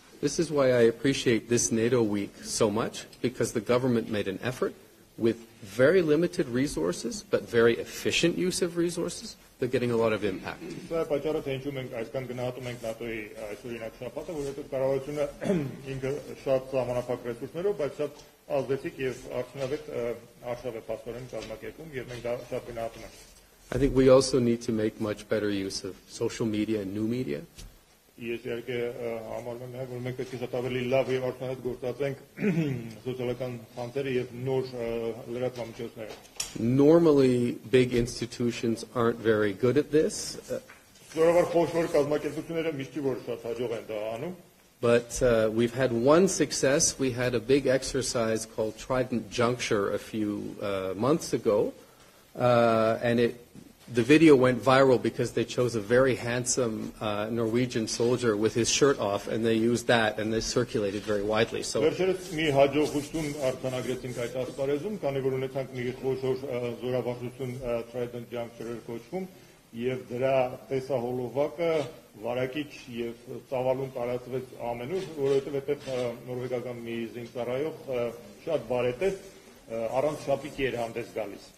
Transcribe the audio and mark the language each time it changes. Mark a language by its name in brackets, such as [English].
[English] This is why I appreciate this NATO week so much, because the government made an effort with very limited resources, but very efficient use of resources. They're getting a lot of impact. [Armenian] Սա պատճառը թե ինչու մենք այսքան գնահատում ենք ՆԱՏՕ-ի այս օրինակ շաբաթը, որովհետև կառավարությունը ինքը շատ սահմանափակ ռեսուրսներով, բայց շատ ազդեցիկ եւ արդյունավետ արշավ է փաստորեն կազմակերպում, եւ մենք դա շատ գնահատում ենք։ [English] I think we also need to make much better use of social media and new media. [Armenian] Ես իհարկե համարում եմ, որ մենք պետք է շատ ավելի լավ եւ արդյունավետ գործածենք սոցիալական ցանցերը եւ նոր լրատվական միջոցները։ [English] Normally, big institutions aren't very good at this. [Armenian] Սովորաբար խոշոր կազմակերպությունները միշտ որ շատ հաջող են դա անում։ [English] But we've had one success. We had a big exercise called Trident Juncture a few months ago, and the video went viral because they chose a very handsome Norwegian soldier with his shirt off, and they used that, and they circulated very widely. So. [Armenian] Վերջերս մի հաջողություն արձանագրեցինք այդ ասպարեզում, քանի որ ունեցանք մի խոշոր զորավարժություն Trident Juncture կոչվում, եւ դրա տեսահոլովակը վարակիչ եւ ծավալուն տարածվեց ամենուր, որովհետեւ այդտեղ նորվեգական մի զինծառայող շատ բարետես առանց շապիկի էր հանդես գալիս։